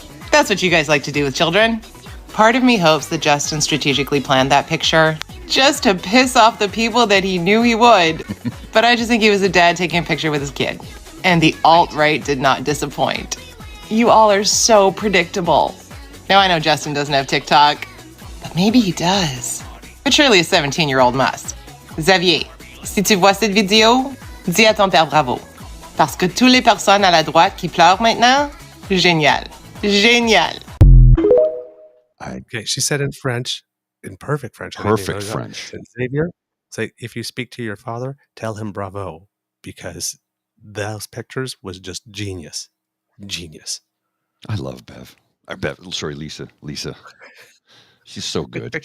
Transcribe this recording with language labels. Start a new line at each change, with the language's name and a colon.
English: That's what you guys like to do with children. Part of me hopes that Justin strategically planned that picture just to piss off the people that he knew he would. But I just think he was a dad taking a picture with his kid. And the alt-right did not disappoint. You all are so predictable. Now I know Justin doesn't have TikTok, but maybe he does. But surely a 17-year-old must.
French: Xavier, si tu vois cette vidéo, dis à ton père bravo. Parce que toutes les personnes à la droite qui pleurent maintenant, génial. Génial.
English: Okay, she said in French, in perfect French. Perfect French. Xavier, say, if you speak to your father, tell him bravo, because those pictures was just genius. Genius. I love Bev. Sorry, Lisa. She's so good.